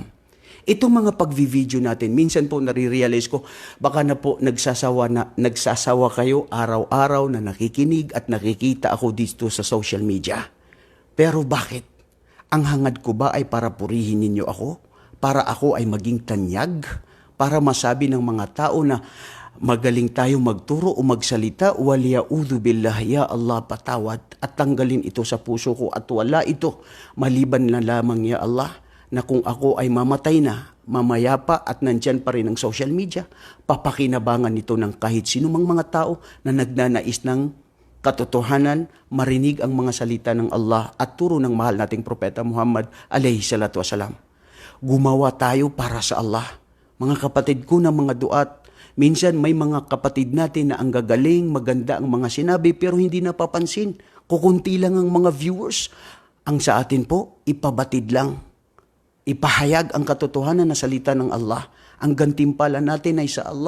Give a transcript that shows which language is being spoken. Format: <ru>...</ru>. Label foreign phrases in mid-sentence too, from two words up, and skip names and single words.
<tl>Itong mga pagvi-video natin, minsan po nare-realize ko, baka na po nagsasawa kayo araw-araw na nakikinig at nakikita ako dito sa</tl> <en>social media.</en> <tl>Pero bakit? Ang hangad ko ba ay para purihin ninyo ako? Para ako ay maging tanyag? Para masabi ng mga tao na magaling tayo magturo o magsalita,</tl> <ar>والعياذ بالله، يا الله</ar> <tl>patawad, at tanggalin ito sa puso ko at wala ito, maliban na lamang</tl> <ar>يا الله,</ar> <tl>na kung ako ay mamatay na, mamaya pa at nandyan pa rin ang</tl> <en>social media,</en> <tl>papakinabangan ito ng kahit sinumang mga tao na nagnanais ng katotohanan, marinig ang mga salita ng Allah at turo ng mahal nating Propeta Muhammad</tl> <ar>عليه الصلاة والسلام.</ar> <tl>Gumawa tayo para sa Allah. Mga kapatid ko na mga duat, minsan may mga kapatid natin na ang gagaling, maganda ang mga sinabi pero hindi napapansin. Kukunti lang ang mga viewers. Ang sa atin po, ipabatid lang. Ipahayag ang katotohanan na salita ng Allah. Ang gantimpala natin ay sa Allah.</tl>